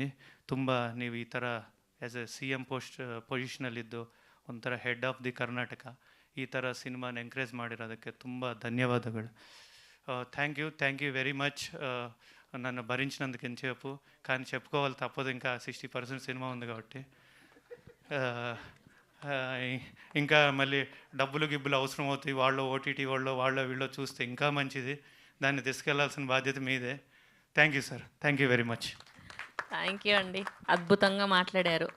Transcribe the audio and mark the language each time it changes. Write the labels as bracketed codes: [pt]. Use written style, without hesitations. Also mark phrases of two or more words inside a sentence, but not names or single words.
[kn] ತುಂಬ ನೀವು ಈ ಥರ [en] as a CM [kn] ಪೊಸಿಷನಲ್ಲಿದ್ದು ಒಂಥರ [en] head of the [kn] ಕರ್ನಾಟಕ ಈ ಥರ ಸಿನಿಮಾನ ಎಂಕರೇಜ್ ಮಾಡಿರೋದಕ್ಕೆ ತುಂಬ ధన్యవాదాలు. [en] Thank you very much. [te] నన్ను భరించినందుకు ఎంతసేపు, కానీ చెప్పుకోవాలి తప్పదు, ఇంకా 60% సినిమా ఉంది కాబట్టి. ఇంకా మళ్ళీ గిబ్బులు అవసరం అవుతాయి, వాళ్ళు OTT వాళ్ళు వీళ్ళు చూస్తే ఇంకా మంచిది, దాన్ని తీసుకెళ్లాల్సిన బాధ్యత మీదే. [en] Thank you sir, Thank you very much. Thank you [te] అండి, అద్భుతంగా మాట్లాడారు.